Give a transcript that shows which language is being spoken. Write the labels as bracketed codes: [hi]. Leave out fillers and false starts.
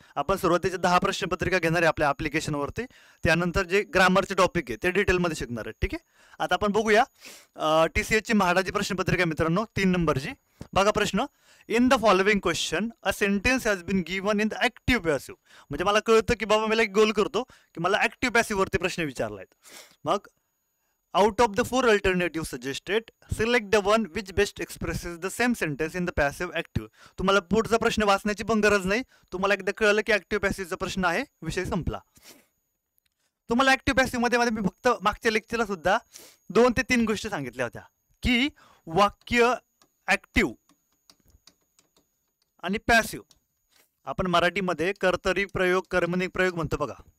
[mr] आपण सुरुवातीच्या 10 प्रश्नपत्रिका घेणार आहे आपल्या ॲप्लिकेशनवरती, त्यानंतर जे ग्रामरचे टॉपिक आहे ते डिटेलमध्ये शिकणार आहे. ठीक आहे. आता आपण बघूया TCSची म्हाडाची प्रश्नपत्रिका मित्रांनो 3 नंबरची. बघा प्रश्न, [en] In the following question a sentence has been given in the active passive. [mr] म्हणजे मला कळतं की बाबा मला एक गोल करतो की मला ॲक्टिव्ह पॅसिव्हवरती प्रश्न विचारला आहेत. मग [en] out of the 4 alternatives suggested, select the one which best expresses the same sentence in the passive active. [mr] तुम्हाला पुढचा प्रश्न वाचण्याची पण गरज नाही, तुम्हाला एकदा कळलं की ऍक्टिव्ह पॅसिव्हचा प्रश्न आहे, विषय संपला. तुम्हाला ऍक्टिव्ह पॅसिव्ह मध्ये मी फक्त मागच्या लेक्चरला सुद्धा 2 ते 3 गोष्टी सांगितल्या होत्या की वाक्य ऍक्टिव्ह आणि पॅसिव्ह आपण मराठीमध्ये कर्तरी प्रयोग कर्मणी प्रयोग म्हणतो बघा.